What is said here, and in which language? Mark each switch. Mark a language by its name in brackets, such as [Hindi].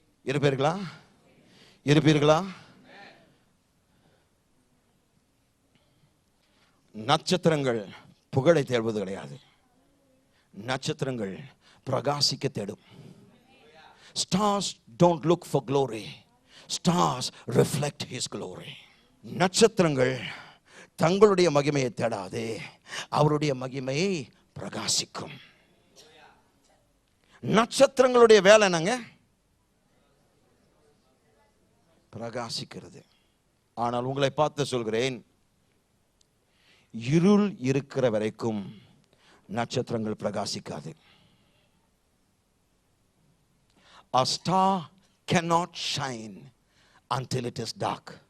[Tamil] இருப்பீர்களா? இருப்பீர்களா? நட்சத்திரங்கள் புகழை தேடுவது கிடையாது, நட்சத்திரங்கள் பிரகாசிக்க தேடும். [English] Stars don't look for glory, stars reflect his glory. [Tamil] நட்சத்திரங்கள் தங்களுடைய மகிமையை தேடாது, அவருடைய மகிமையை பிரகாசிக்கும். நட்சத்திரங்களுடைய வேலை என்னங்க? பிரகாசிக்கிறது. ஆனால் உங்களை பார்த்து சொல்கிறேன், இருள் இருக்கிற வரைக்கும் நட்சத்திரங்கள் பிரகாசிக்காது. [English] A star cannot shine until it is dark.